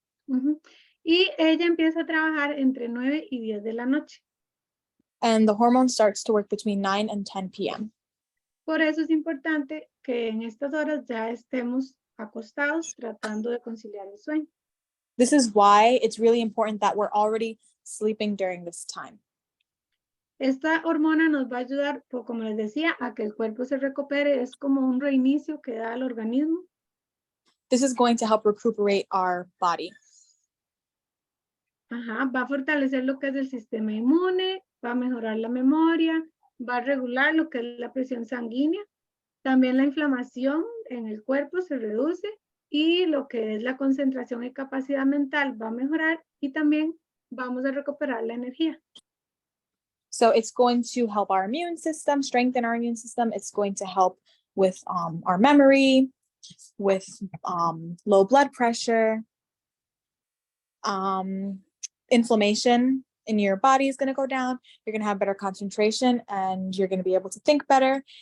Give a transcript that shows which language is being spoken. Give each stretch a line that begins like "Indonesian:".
Spanish: Ujú. Y ella empieza a trabajar entre 9 y 10 de la noche.
English: And the hormone starts to work between 9 and 10 p.m.
Spanish: Por eso es importante que en estas horas ya estemos acostados tratando de conciliar el sueño.
English: This is why it's really important that we're already sleeping during this time.
Spanish: Esta hormona nos va a ayudar, como les decía, a que el cuerpo se recupere. Es como un reinicio que da al organismo.
English: This is going to help recuperate our body.
Spanish: Ajá, va a fortalecer lo que es el sistema inmune, va a mejorar la memoria, va a regular lo que es la presión sanguínea. También la inflamación en el cuerpo se reduce y lo que es la concentración y capacidad mental va a mejorar y también vamos a recuperar la energía.
English: So it's going to help our immune system, strengthen our immune system. It's going to help with our memory, with low blood pressure. Inflammation in your body is going to go down. You're going to have better concentration and you're going to be able to think better.